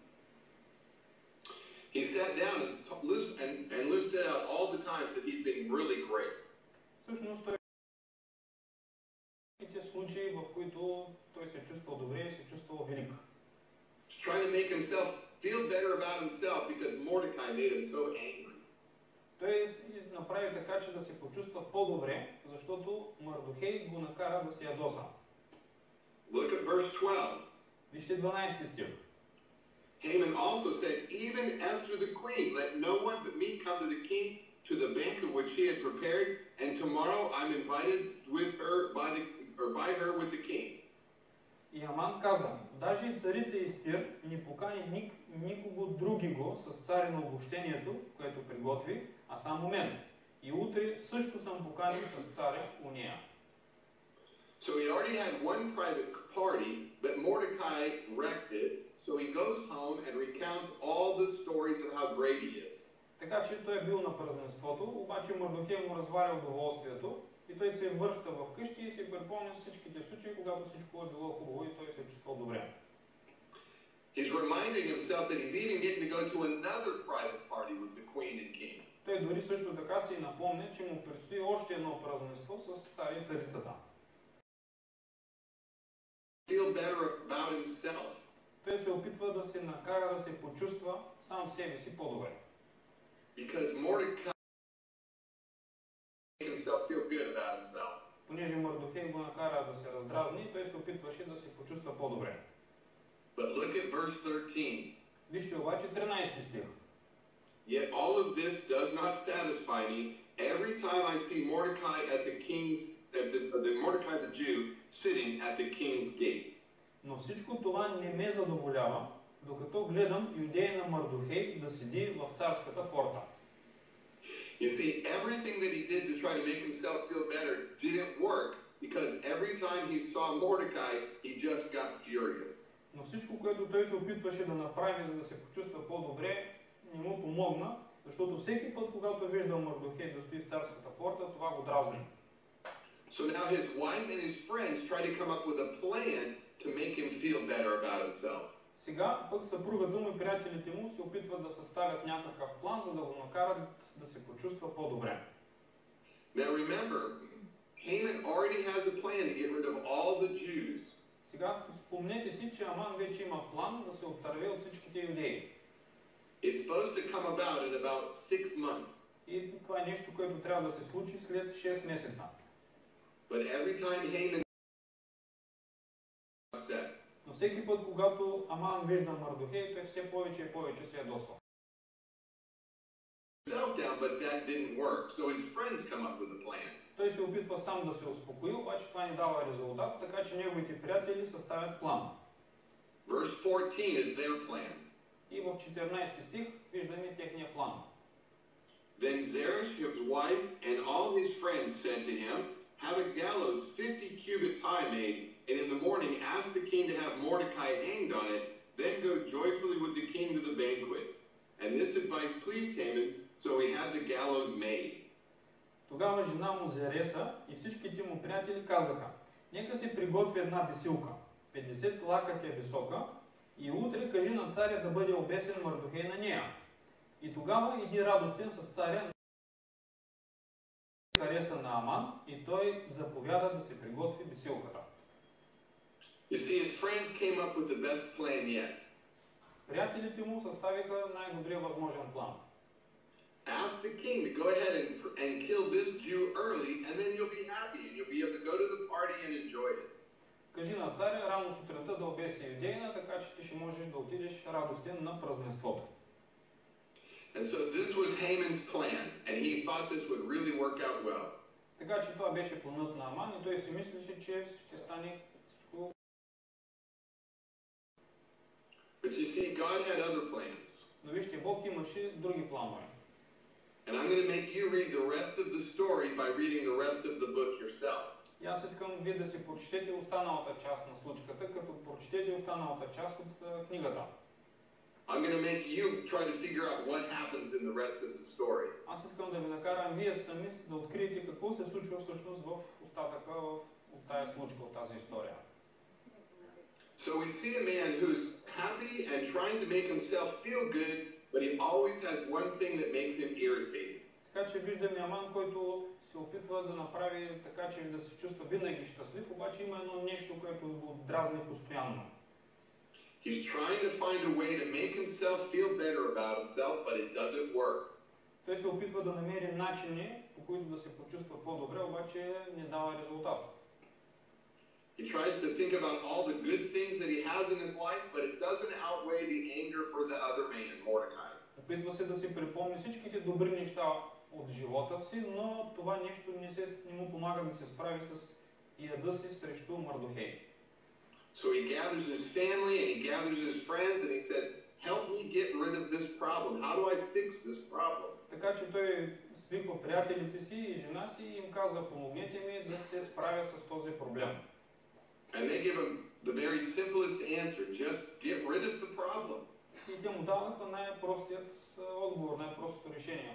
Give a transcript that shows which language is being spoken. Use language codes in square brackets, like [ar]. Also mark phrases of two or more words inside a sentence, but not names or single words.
[en] He sat down and listed out all the times that he'd been really great. [bg] Всъщност той случаи, в които той се чувствал добре и се чувствал велик. [en] He's trying to make himself feel better about himself because Mordecai made him so angry. [bg] Той направи така, че да се почувства по-добре, защото Мардохей го накара да се ядоса. [en] Look at verse 12. [bg] Вижте 12 стих. [en] Haman also said, even Esther the queen, let no one but me come to the king to the banquet which he had prepared, and tomorrow I'm invited with her by her with the king. [bg] И Аман каза, даже и царица Естир не покани никого другиго с царя на обощението, което приготви, а само мен. И утре също съм поканил с царя у нея. [en] So he already had one private party, but Mordecai wrecked it. So he goes home and recounts all the stories of how great he is. [bg] Така че той е бил на празненството, обаче Мардохей му разваля удоволствието и той се връща в къщи и се припомня всичките случаи, когато всичко е било хубаво и той се е чувствал добре. [en] He's reminding himself that he's even getting to go to another private party with the queen and king. [bg] Той дори също така си напомня, че му предстои още едно празненство с царя и царицата. [en] Feel better about himself. [bg] Той се опитва да се накара да се почувства сам себе си по-добре. [en] Because Mordecai made himself feel good about himself. [bg] Понеже Мардохей го накара да се раздразни, той се опитваше да се почувства по-добре. [en] But look at verse 13. [bg] Вижте обаче 13 стих. [en] Yet all of this does not satisfy me. Every time I see Mordecai Mordecai the Jew sitting at the king's gate. [bg] Но всичко това не ме задоволява, докато гледам юдея на Мардохей да седи в царската порта. [en] You see, everything that he did to try to make himself feel better didn't work, because every time he saw Mordecai, he just got furious. [bg] Но всичко, което той се опитваше да направи, за да се почувства по-добре, не му помогна, защото всеки път, когато виждал Мардохей да стои в царската порта, това го дразни. [en] So now his wife and his friends try to come up with a plan to make him feel better about himself. [bg] Сега пък съпругата му и приятелите му се опитват да съставят някакъв план, за да го накарат да се почувства по-добре. [en] Now remember, Haman already has a plan to get rid of all the Jews. [bg] Сега спомнете си, че Аман вече има план да се отърве от всичките юдеи. [en] It's supposed to come about in about 6 months. [bg] И това е нещо, което трябва да се случи след 6 месеца. [en] But every time Haman upset. [bg] Но всеки път, когато Аман вижда Мардохей, той все повече и повече се ядосва. [en] Down, but that didn't work. So his friends come up with a plan. [bg] Той се опитва сам да се успокои, обаче това не дава резултат, така че неговите приятели съставят план. [en] Verse 14 is their plan. [bg] И в 14 стих виждаме техния план. [en] Then Zeresh, his wife, and all his friends said to him, have a gallows 50 cubits high made, and in the morning ask the king to have Mordecai hanged on it, then go joyfully with the king to the banquet. And this advice pleased Haman, so he had the gallows made. [bg] Тогава жена му Зереса и всичките му приятели казаха: нека се приготви една бесилка, 50 лакътя висока, и утре кажи на царя да бъде обесен Мардохей на нея. И тогава иди радостен с царя, хареса на Аман, и той заповяда да се приготви бесилката. [en] You see, his friends came up with the best plan yet. [bg] Приятелите му съставиха най-добрия възможен план. [en] Ask the king to go ahead and kill this Jew early, and then you'll be happy and you'll be able to go to the party and enjoy it. [bg] Кажи на царя рано сутринта да обеси юдеина, така че ти ще можеш да отидеш радостен на празненството. [en] And so this was Haman's plan, and he thought this would really work out well. [bg] Така че това беше планът на Аман и той си мислеше, че ще стане всичко. [en] But you see, God had other plans. [bg] Но вижте, Бог имаше други планове. [en] And I'm going to make you read the rest of the story by reading the rest of the book yourself. [bg] И аз искам вие да си прочетете останалата част на случката, като прочетете останалата част от книгата. [en] I'm going to make you try to figure out what happens in the rest of the story. [bg] Аз искам да ви накарам вие сами да откриете какво се случва всъщност в остатъка от тази случка, от тази история. [en] So we see a man who's happy and trying to make himself feel good, but he always has one thing that makes him irritated. [bg] Така че виждаме Аман, който се опитва да направи така, че да се чувства винаги щастлив, обаче има едно нещо, което го дразни постоянно. [en] He's trying to find a way to make himself feel better about himself, but it doesn't work. [bg] Той се опитва да намери начини, по които да се почувства по-добре, обаче не дава резултат. [en] He tries to think about all the good things that he has in his life, but it doesn't outweigh the anger for the other man, Mordecai. [bg] Опитва се да си припомни всичките добри неща от живота си, но това нещо не му помага да се справи с яда си срещу Мардохей. [en] So he gathers his family and he gathers his friends and he says, help me get rid of this problem. How do I fix this problem? [bg] Така че той свиква приятелите си и жена си и им казва: помогнете ми да се справя с този проблем. [en] And they give him the very simplest answer, just get rid of the problem. [bg] И те му даваха най-простият отговор, най-простото решение.